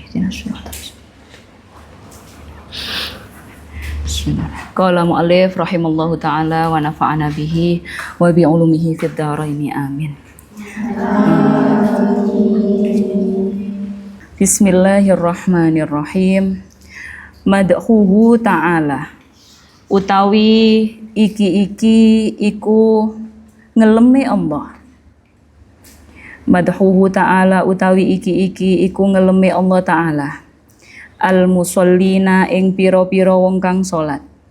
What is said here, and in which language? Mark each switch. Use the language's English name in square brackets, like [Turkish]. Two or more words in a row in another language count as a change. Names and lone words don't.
[Arabic] اهدنا الصراط المستقيم. قال المؤلف رحمه الله تعالى ونفعنا به وبعلومه في الدارين آمين. Bismillahirrahmanirrahim. مدحه تعالى, [Javanese] utawi iki iku ngelemi Allah. [Arabic] مدحه تعالى, [Javanese] utawi iki iku ngelemi Allah ta'ala. Al-musallina ing pira-pira wong kang salat.